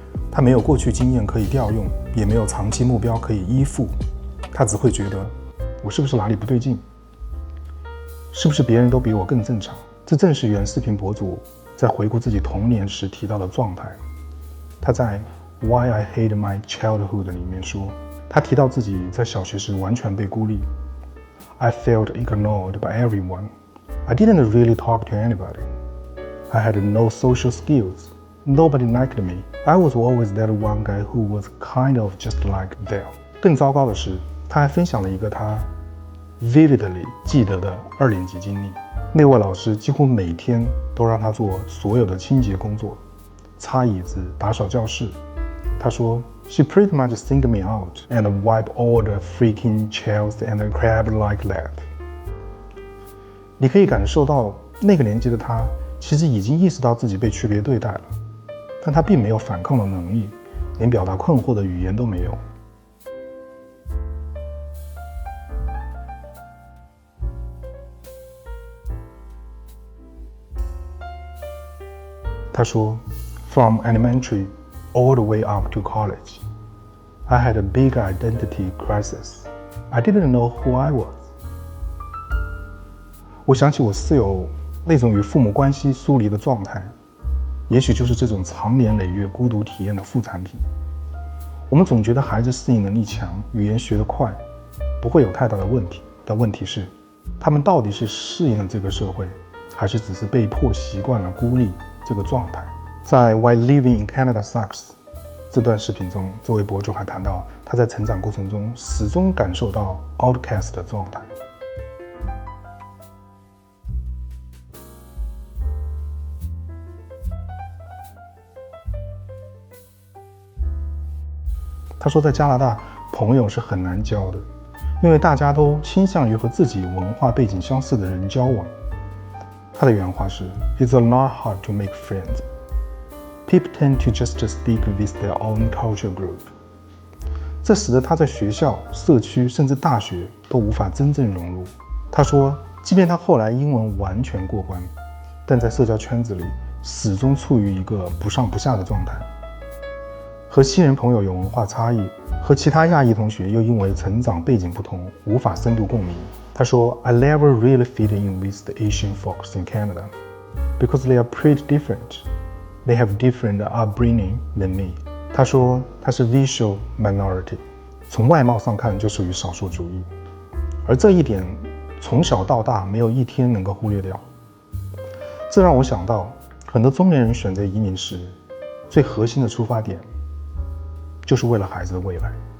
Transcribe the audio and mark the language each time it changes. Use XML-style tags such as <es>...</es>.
<zh>他没有过去经验可以调用，也没有长期目标可以依附，他只会觉得我是不是哪里不对劲？是不是别人都比我更正常？这正是原视频博主在回顾自己童年时提到的状态。他在 Why I Hate My Childhood 里面说，他提到自己在小学时完全被孤立。</zh> <en>I felt ignored by everyone. I didn't really talk to anybody. I had no social skills. Nobody liked me. I was always that one guy who was kind of just like them.</en> <zh>更糟糕的是，他还分享了一个他 vividly 记得的2年级经历。那位老师几乎每天都让他做所有的清洁工作，擦椅子、打扫教室。他说</zh> <en>She pretty much singed me out and wiped all the freaking chairs and crap like that.</en> <zh>你可以感受到那个年纪的他其实已经意识到自己被区别对待了，但他并没有反抗的能力，连表达困惑的语言都没有。他说</zh> <en>From elementary all the way up to college, I had a big identity crisis. I didn't know who I was.</en> <zh>我想起我室友那种与父母关系疏离的状态，也许就是这种长年累月孤独体验的副产品。我们总觉得孩子适应能力强，语言学得快，不会有太大的问题，但问题是，他们到底是适应了这个社会，还是只是被迫习惯了孤立这个状态？在 Why Living in Canada Sucks 这段视频中，这位博主还谈到他在成长过程中始终感受到 outcast 的状态。他说，在加拿大，朋友是很难交的，因为大家都倾向于和自己文化背景相似的人交往。他的原话是</zh> <en>It's a lot hard to make friends. People tend to just stick with their own culture group.</en> <zh>这使得他在学校、社区甚至大学都无法真正融入。他说，即便他后来英文完全过关，但在社交圈子里始终处于一个不上不下的状态。和西人朋友有文化差异，和其他亚裔同学又因为成长背景不同，无法深度共鸣。他说</zh> <en>I never really fit in with the Asian folks in Canada because they are pretty different. They have different upbringing than me.</en> <zh>他说他是</zh> <en>visual minority，</en> <zh>从外貌上看就属于少数主义，而这一点从小到大没有一天能够忽略掉。这让我想到，很多中年人选择移民时，最核心的出发点就是为了孩子的未来。</zh>